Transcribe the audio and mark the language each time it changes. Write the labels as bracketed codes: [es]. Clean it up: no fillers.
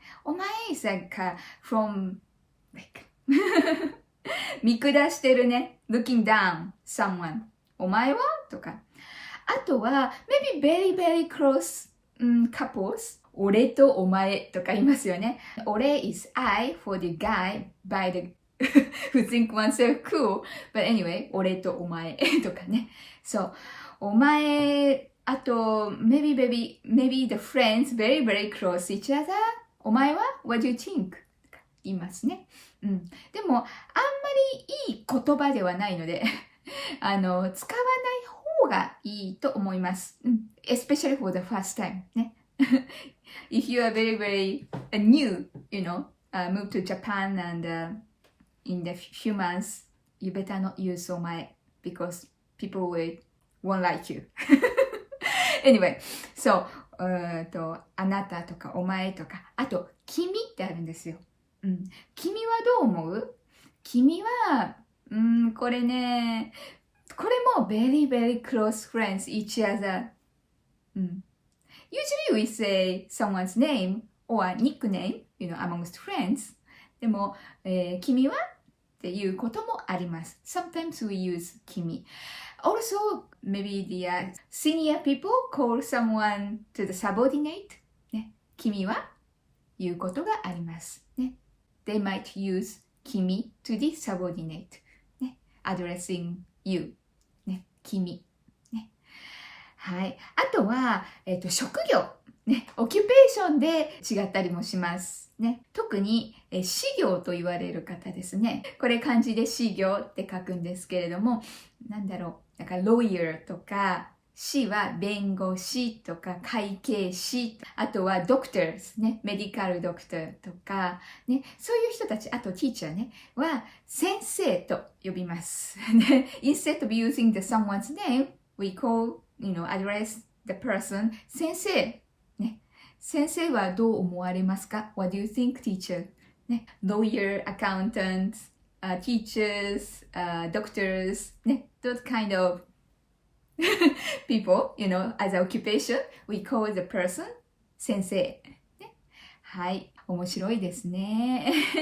[en] お前 is like from like [ja] 見下してるね [en] looking down someone [ja] お前はとかあとは [en] maybe very very close couples [ja] 俺とお前とか言いますよね [en] 俺 is I for the guy by the who think oneself cool. But anyway, [ja] 俺とお前とかね。 [en] So, お前、 [ja] あと、 [en] maybe the friends very, very close each other. [ja] お前は [en] What do you think? [ja] 言いますね。でも、あんまりいい言葉ではないので、使わない方がいいと思います。 [en] Especially for the first time. [ja] ね。 [en] If you are very, very new, move to Japan and、in the few months, you better not use お前 because people won't like you. [ja] Anyway, so, あなたとかお前とか、あと、君ってあるんですよ。君はどう思う？君は、これね、これも [en] very, very close friends each other. Usually we say someone's name or nickname, amongst friends. [ja] でも、君はっていうこともあります。 [en] Sometimes we use 君。 Also, maybe the senior people call someone to the subordinate. [ja] ね、君は言うことがあります。 [en] ね、They might use 君 to the subordinate. ね、addressing you. ね、君。 [ja] ね、はい。あとは、職業。ね、オキュペーションで違ったりもします。ね、特に、司業と言われる方ですね。これ漢字で司業って書くんですけれども、なんだろう、なんか lawyer とか、士は弁護士とか会計士、あとは doctors ね、メディカルドクターとか、ね、そういう人たち、あと teacher ね、は先生と呼びます。 [en] ね、Instead of using the someone's name, we call, address the person 先生。 [ja] ね、先生はどう思われますか？ [en] What do you think, teacher? ね、lawyer, accountants, teachers, doctors, ね、those kind of people, as an occupation, we call the person 先生。 [ja] ね、はい、面白いですね。